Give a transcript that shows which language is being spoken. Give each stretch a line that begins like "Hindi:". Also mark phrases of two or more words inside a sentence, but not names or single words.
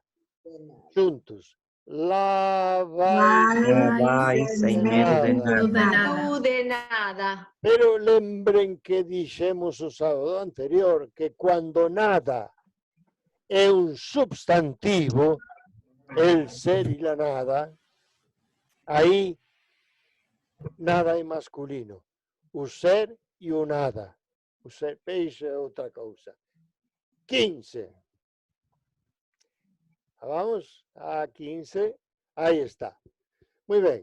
Galician: Juntos. La vai sem medo de nada. Pero lembren que dixemos o sábado anterior que cuando nada é un substantivo,
Spanish: el ser y la nada,
Galician: aí nada é masculino. O ser e o nada. O ser peixe é outra cousa. 15. Vamos a 15. Aí está. Muy ben.